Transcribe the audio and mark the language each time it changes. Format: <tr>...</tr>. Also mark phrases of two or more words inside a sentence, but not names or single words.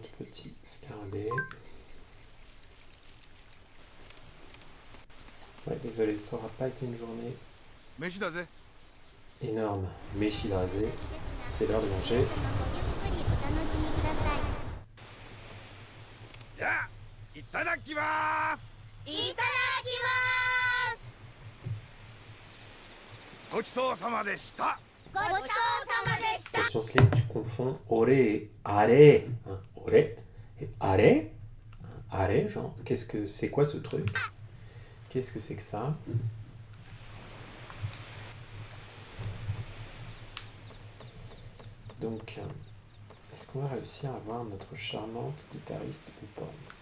<fr>petit scarabée. Ouais, désolé, ça aura pas été une journée</fr> <ja>飯だぜ。</ja> <fr>énorme. Méchi rasé, c'est l'heure de manger.</fr> <ja>ゆっくりお楽しみください。じゃあいただきます。いただきますごちそうさまでした。ごちそうさまでした。</ja> <fr>Attention Slim, tu confonds ore et are. Hein, ore et are. Hein, are, genre, c'est quoi ce truc? Qu'est-ce que c'est que ça? Donc, est-ce qu'on va réussir à avoir notre charmante guitariste ou pas?</fr>